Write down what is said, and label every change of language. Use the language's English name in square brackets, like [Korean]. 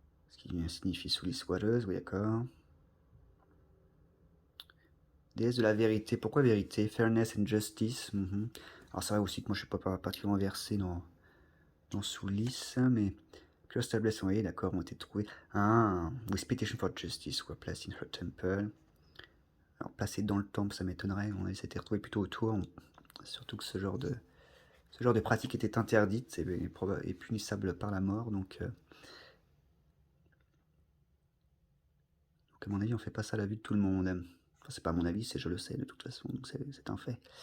[French] Ce qui signifie Sulis Waters, oui, d'accord. Déesse de la vérité, pourquoi vérité? [English] Fairness and justice. [French] Alors, c'est vrai aussi que moi je suis pas particulièrement versé dans Sulis, mais. [English] Close tablets, [French] oui, d'accord, ont été trouvés. [English] With petition for justice were placed in her temple. [French] Alors, placé dans le temple, ça m'étonnerait. On s'était retrouvé plutôt autour. Surtout que ce genre de pratique était interdite et punissable par la mort. Donc, à mon avis, on fait pas ça à la vue de tout le monde. Enfin, c'est pas mon avis, je le sais de toute façon. Donc, c'est un fait.